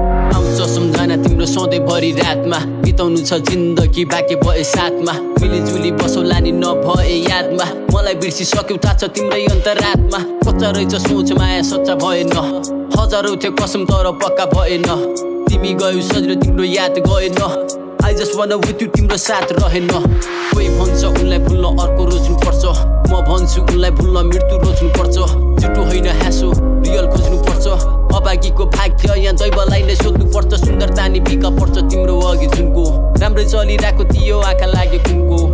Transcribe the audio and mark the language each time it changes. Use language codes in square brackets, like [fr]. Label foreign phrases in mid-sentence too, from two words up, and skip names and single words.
[ne] आउँछ सम्झना तिम्रो सधैँभरि रातमा, बिताउनु छ जिन्दगी बाँके भए साथमा। मिलिजुली बसौला नि नभए यादमा, मलाई बिर्सिसक्यौ थाहा छ तिम्रै अन्तरात्मा। कच्चा रहेछ सोच माया सच्चा भएन, हजारौँ थियो कसम तर पक्का भएन। तिमी गयौ सजिलो तिम्रो याद गएन, [en] I just wanna with you [ne] तिम्रो साथ रहेन। कोही भन्छ उनलाई भुल्न अर्को रोज्नु पर्छ, म भन्छु उनलाई भुल्न मृत्यु रोज्नु पर्छ। झुटो होइन हाँसो, रियल खोज्नु पर्छ। अभागीको भाग्य यहाँ दैवलाई नै सोध्नु पर्छ। सुन्दरता नि फिका पर्छ तिम्रो अघि जुनको, राम्रै चलिरहेको थियो आँखा लाग्यो कुनको।